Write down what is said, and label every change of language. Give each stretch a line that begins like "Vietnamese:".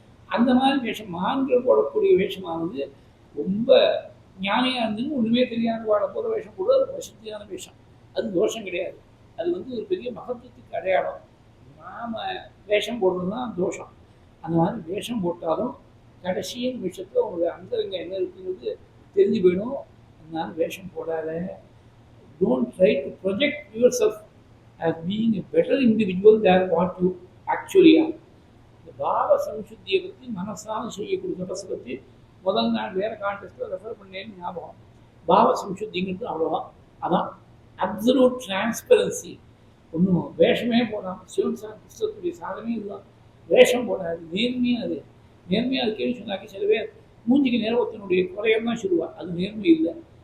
Tamil: அந்த மாதிரி வேஷம் மகான்கள் போடக்கூடிய வேஷமானது ரொம்ப ஞானியாக இருந்துன்னு ஒன்றுமே தெரியாத வாழ போகிற வேஷம் கூட அது வசதியான வேஷம். அது தோஷம் கிடையாது. அது வந்து ஒரு பெரிய மகத்துவத்துக்கு அடையாளம். நாம் வேஷம் போடுறது தான் தோஷம். அந்த மாதிரி வேஷம் போட்டாலும் கடைசியின் விஷயத்தில் உங்களுடைய அந்தரங்க என்ன இருக்குங்கிறது தெரிஞ்சு போயிடும். அதனால வேஷம் போடாத.
English: Don't try to project your self as being a better individual than what you actually are.
Tamil: இந்த பாவ சம்சுத்தியை பற்றி மனசால் செய்யக்கூடிய தபஸை பற்றி முதல் நாள் வேறு கான்டெஸ்ட்டில் ரெஃபர் பண்ணேன்னு ஞாபகம். பாவ சம்சுத்திங்கிறது அவ்வளோதான். அதான் அப்சல்யூட் டிரான்ஸ்பரன்சி. ஒன்றும் வேஷமே போடாமல் சிவன் புஸ்தகத்துடைய சாதனை இதுதான். வேஷம் போடாது, நேர்மையாக அது. நேர்மையாக அது கேள்வி சொன்னாக்கி சில பேர் மூஞ்சிக்கு நேரத்தினுடைய குறையம் தான் சொல்லுவாள். அது நேர்மை இல்லை.